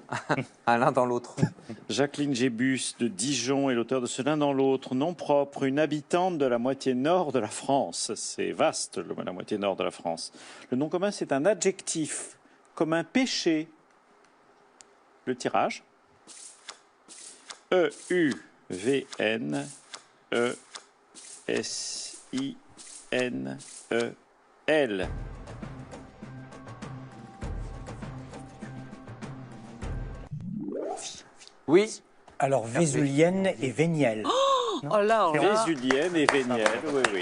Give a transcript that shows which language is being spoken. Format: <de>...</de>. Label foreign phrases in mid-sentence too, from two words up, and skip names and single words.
<fr>l'un dans l'autre. Jacqueline Gébus de Dijon est l'auteur de ce l'un dans l'autre, nom propre, une habitante de la moitié nord de la France. C'est vaste, la moitié nord de la France. Le nom commun, c'est un adjectif, comme un péché. Le tirage. E-U-V-N-E-S-I-N-E-L. Oui, Alors, vésulienne et vénielle. Oh là, là. Vésulienne et vénielle, oui, oui.</fr>